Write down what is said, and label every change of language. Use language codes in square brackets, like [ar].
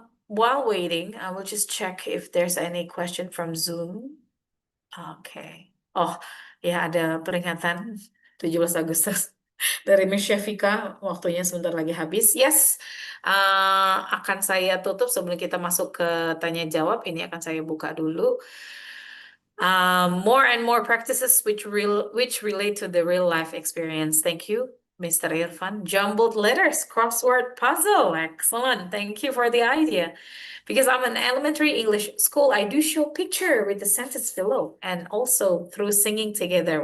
[en] While waiting, I will just check if there's any question from Zoom. [id] Oke. Oh, ya ada peringatan 17 Agustus dari Miss Syafika. Waktunya sebentar lagi habis. Yes, akan saya tutup sebelum kita masuk ke tanya jawab. Ini akan saya buka dulu. [en] More and more practices which relate to the real life experience. Thank you, Mr. Irfan. Jumbled letters, crossword puzzle. Excellent. Thank you for the idea. Because I'm an elementary English school, I do show picture with the sentence below and also through singing together.